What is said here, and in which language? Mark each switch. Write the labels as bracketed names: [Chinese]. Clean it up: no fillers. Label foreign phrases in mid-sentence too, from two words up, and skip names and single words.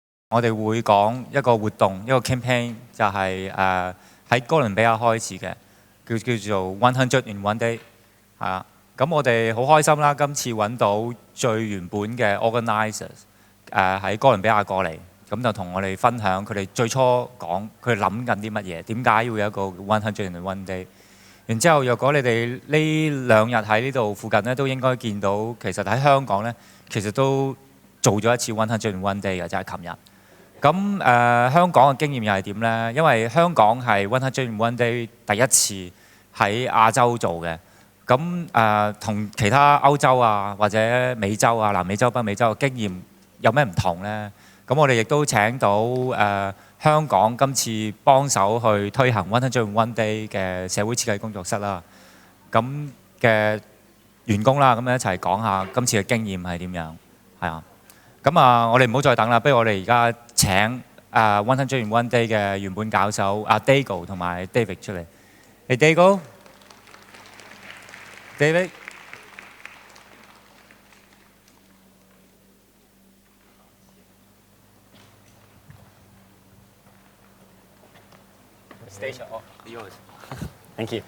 [Cantonese] 我哋會講一個活動，一個 campaign 就係喺哥倫比亞開始嘅，叫做 100in1Day 係啊。咁我哋好開心啦，今次揾到最原本嘅 organisers 喺哥倫比亞過嚟，咁就同我哋分享佢哋最初講佢哋諗緊啲乜嘢，點解要有一個 100in1Day。然之後，若果你哋呢兩日喺呢度附近咧，都應該見到其實喺香港咧，其實都做咗一次 100in1Day 嘅，就係琴日。咁香港嘅經驗又係點呢？因為香港係 100in1Day 第一次喺亞洲做嘅。咁同其他歐洲啊或者美洲啊、南美洲、北美洲嘅經驗有咩唔同呢？咁我哋亦都請到香港今次幫手去推行 100in1Day 嘅社會設計工作室啦，咁嘅員工啦，咁一齊講下今次嘅經驗係點樣，係啊。咁我哋唔好再等啦，不如我哋而家請 100in1Day 嘅原本搞手阿 Dago 同埋 David 出嚟。Hey Dago。David。 [English] Station off. Yours. Thank you.